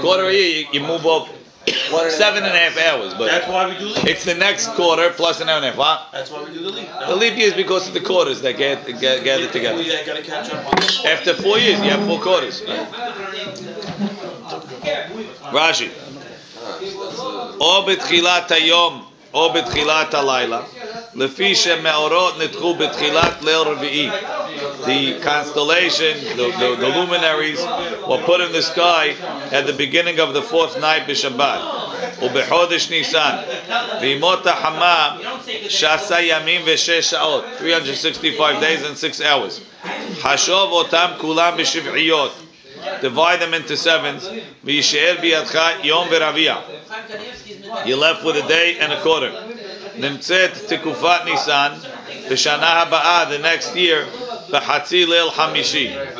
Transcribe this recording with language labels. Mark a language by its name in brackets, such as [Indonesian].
[English] Quarter of a year you move up 7.5 hours, but That's why we do leap. it's the next quarter plus an hour and a half. What? That's why we do the leap. No? The leap year is because of the quarters that get gathered together. We gotta catch up on. After 4 years, you have 4 quarters. Rashi. [Hebrew] או בתחילת היום או בתחילת הלילה, לפי שמאורות נדחו בתחילת ליל רביעי. [English] The constellation, the luminaries were put in the sky at the beginning of the 4th night b'Shabbat. [Hebrew] ובחודש ניסן, וימות החמה 16 ימים ו6 שעות, [English] 365 days and 6 hours. [Hebrew] חשוב אותם כולם בשבעיות. [English] Divide them into 7s. [Hebrew] וישאר בידך יום ורביע. [English] You're left with a day and a quarter. [Hebrew] נמצאת תקופת ניסן בשנה הבאה, [English] the next year, [Hebrew] בחצי ליל חמישי.